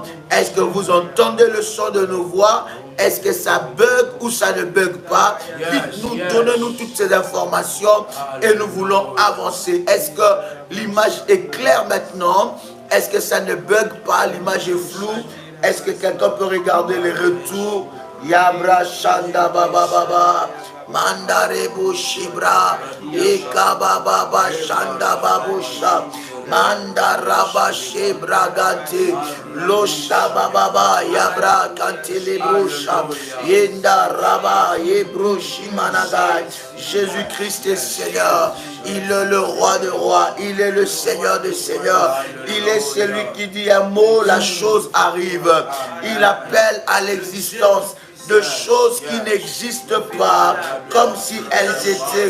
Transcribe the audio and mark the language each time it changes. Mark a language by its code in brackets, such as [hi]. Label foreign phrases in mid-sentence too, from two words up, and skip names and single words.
[fr] Est-ce que vous entendez le son de nos voix? Est-ce que ça bug ou ça ne bug pas? Dites-nous, donnez-nous toutes ces informations et nous voulons avancer. Est-ce que l'image est claire maintenant? Est-ce que ça ne bug pas? L'image est floue? Est-ce que quelqu'un peut regarder les retours? Yabra Shanda Baba Baba Mandarebu Shibra Eka Baba Baba Shanda Babusha Mandaraba Shibra Gante Losha Baba Yabra Kante Lebrusha Yenda Raba Yebrushi Managai. Jésus-Christ est Seigneur. Il est le roi de rois. Il est le Seigneur des seigneurs. Il est celui qui dit un mot, la chose arrive. Il appelle à l'existence de choses qui n'existent pas, comme si elles étaient.